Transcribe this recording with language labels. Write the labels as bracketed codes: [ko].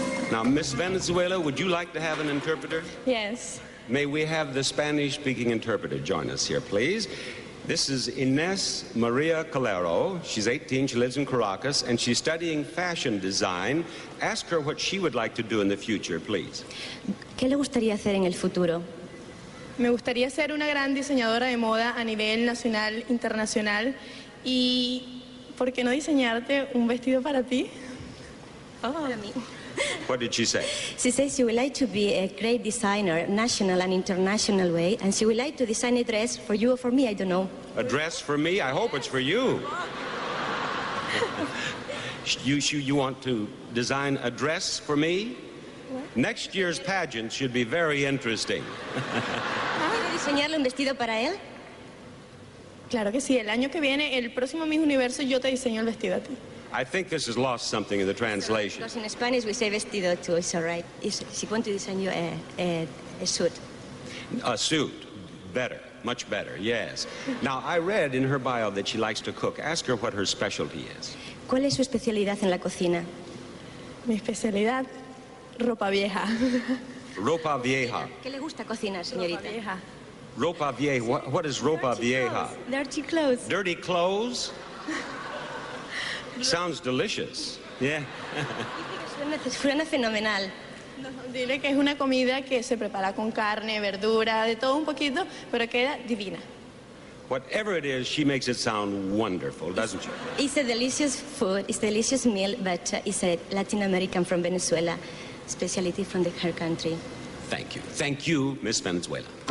[en] Now, Miss Venezuela, would you like to have an interpreter? Yes. May we have the Spanish-speaking interpreter join us here, please? This is Ines Maria Calero. She's 18, she lives in Caracas, and she's studying fashion design. Ask her what she would like to do in the future, please. [es] ¿Qué le gustaría hacer en el futuro? Me gustaría ser una gran diseñadora de moda a nivel nacional, internacional. Y, ¿por qué no diseñarte un vestido para ti? Para mí. [en] What did she say? She says she would like to be a great designer, national and international way, and she would like to design a dress for you or for me, I don't know. A dress for me? I hope it's for you. You want to design a dress for me? What? Next year's pageant should be very interesting. [es] ¿Puedo diseñarle un vestido para él? Claro que sí. El año que viene, el próximo Miss Universo, yo te diseño el vestido a ti. [en] I think this has lost something in the translation. Because in Spanish we say vestido too, it's all right. She wants to design you a suit. A suit. Better. Much better, yes. Now, I read in her bio that she likes to cook. Ask her what her specialty is. [es] ¿Cuál es su especialidad en la cocina? Mi especialidad, ropa vieja. Ropa vieja. ¿Qué le gusta cocinar, señorita? Ropa vieja. [en] Ropa vieja. What is ropa vieja? Dirty clothes. Dirty clothes? Sounds delicious. Yeah. [es] Suena fenomenal. No, dile que es una comida que se prepara con carne, verdura, de todo un poquito, pero queda divina. [en] Whatever it is, she makes it sound wonderful, doesn't she? It's a delicious food, it's a delicious meal, but it's a Latin American from Venezuela, specialty from her country. Thank you. Thank you, Miss Venezuela.